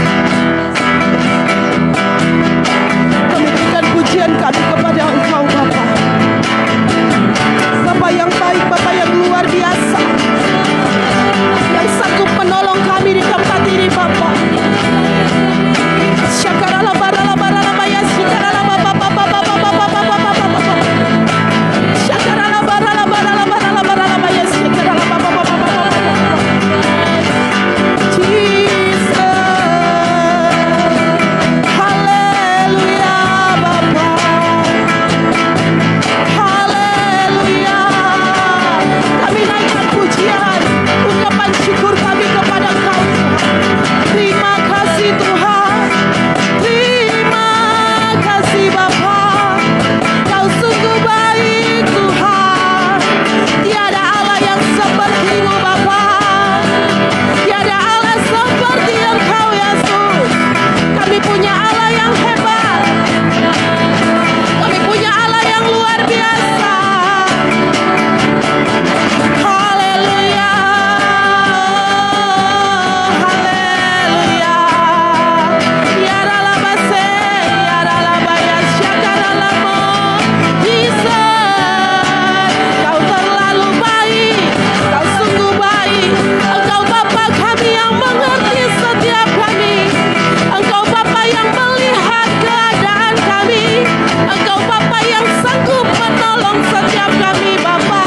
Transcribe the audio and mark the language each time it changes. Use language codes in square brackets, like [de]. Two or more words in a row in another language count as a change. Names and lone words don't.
[id] Kami berikan pujian kami kepada Engkau Bapa. Bapa yang baik, Bapa yang luar biasa, yang sanggup menolong kami di tempat ini Bapa. Syakarala barala barala baya syakarala bapa bapa bapa bapa bapa bapa. Syakarala barala barala barala barala baya syakarala bapa bapa bapa. Jesus. Haleluya Bapa. Haleluya. Kami naikkan pujian, ungkapan syukur kami kepada Engkau Tuhan. Terima kasih Tuhan. Terima kasih Bapa. Kau sungguh baik Tuhan. Tiada Allah yang seperti-Mu Bapa. Tiada Allah seperti Engkau Yesus. Kami punya Allah yang hebat. Kami punya Allah yang luar biasa. Haleluya. Haleluya. Ya ralabase, ya ralabaya syakaralamo. Jesus, Kau terlalu baik. Kau sungguh baik. Engkau Bapa kami yang mengerti setiap kami. Engkau Bapa yang melihat keadaan kami. Engkau Bapa yang sanggup menolong setiap kami Bapa.